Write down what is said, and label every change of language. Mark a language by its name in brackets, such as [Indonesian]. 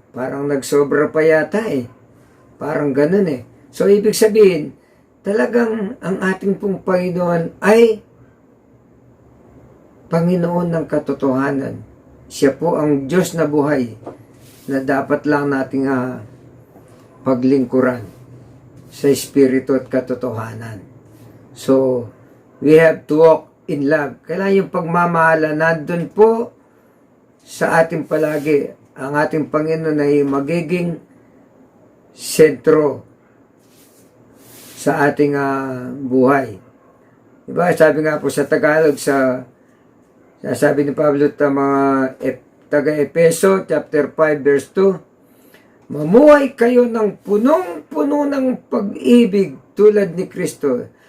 [Filipino] Parang nagsobra pa yata Parang ganun So, ibig sabihin, talagang ang ating pong Panginoon ay Panginoon ng katotohanan. Siya po ang Diyos na buhay na dapat lang nating paglingkuran. sa espiritu at katotohanan. [English] So, we have to walk in love. [Filipino] Kailangan yung pagmamahala nandun po sa ating palagi. Ang ating Panginoon ay magiging sentro sa ating buhay. Diba? Sabi nga po sa Tagalog, sabi ni Pablo sa mga taga-Epeso, chapter 5, verse 2, mamuhay kayo ng punong-puno ng pag-ibig tulad ni Kristo.